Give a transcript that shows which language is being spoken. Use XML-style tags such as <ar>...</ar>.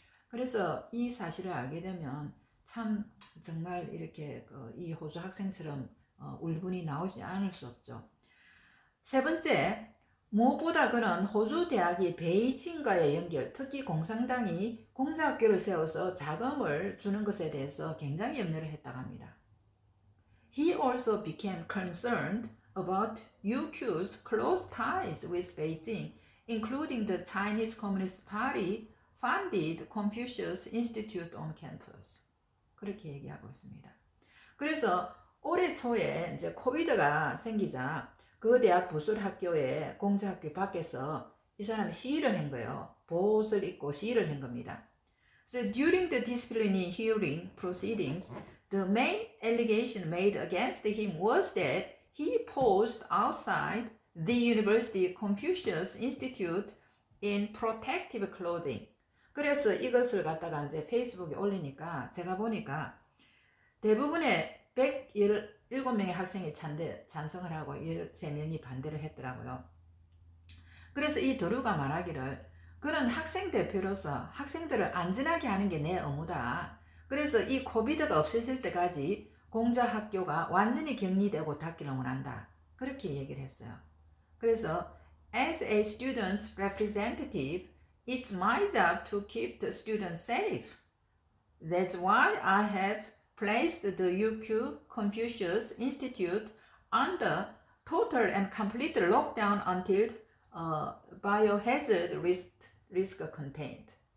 <ko>그래서 이 사실을 알게 되면 참 정말 이렇게 이 호주 학생처럼 울분이 나오지 않을 수 없죠. 세 번째, 무엇보다 그는 호주 대학이 베이징과의 연결, 특히 공산당이 공자학교를 세워서 자금을 주는 것에 대해서 굉장히 염려를 했다고 합니다.</ko> <en>He also became concerned about UQ's close ties with Beijing, including the Chinese Communist Party funded Confucius Institute on campus.</en> <ko>그렇게 얘기하고 있습니다. 그래서 올해 초에 이제 코비드가 생기자 그 대학 부술학교에 공자학교 밖에서 이 사람이 시위를 한 거예요. 보옷을 입고 시위를 한 겁니다.</ko> <en>So during the disciplinary hearing proceedings, the main allegation made against him was that he posed outside the University Confucius Institute in protective clothing.</en> <ko>그래서 이것을 갖다가 이제 페이스북에 올리니까 제가 보니까 대부분의 117명의 학생이 찬성을 하고 13명이 반대를 했더라고요. 그래서 이 드루가 말하기를 그는 학생 대표로서 학생들을 안전하게 하는 게 내 의무다. 그래서 이 코비드가 없어질 때까지 공자학교가 완전히 격리되고 닫기를 원한다. 그렇게 얘기를 했어요. 그래서</ko> <en>as a student representative, it's my job to keep the students safe. That's why I have placed the UQ Confucius Institute under total and complete lockdown until biohazard risk contained.</en>